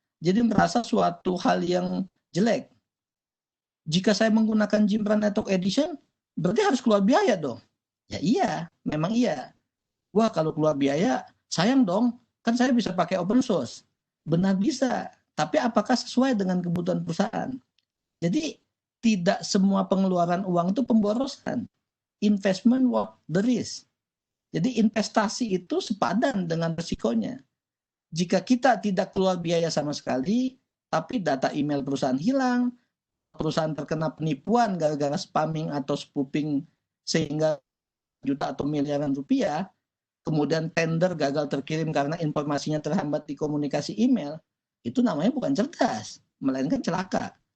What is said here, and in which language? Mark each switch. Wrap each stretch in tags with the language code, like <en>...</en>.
<id>Jadi merasa suatu hal yang jelek. Jika saya menggunakan Jimbra Network Edition, berarti harus keluar biaya dong. Ya iya, memang iya. Wah kalau keluar biaya, sayang dong, kan saya bisa pakai open source. Benar bisa, tapi apakah sesuai dengan kebutuhan perusahaan? Jadi tidak semua pengeluaran uang itu pemborosan.</id> <en>Investment worth the risk.</en> <id>Jadi investasi itu sepadan dengan risikonya. Jika kita tidak keluar biaya sama sekali, tapi data email perusahaan hilang, perusahaan terkena penipuan gara-gara spamming atau spoofing sehingga juta atau miliaran rupiah, kemudian tender gagal terkirim karena informasinya terhambat di komunikasi email, itu namanya bukan cerdas, melainkan celaka.</id>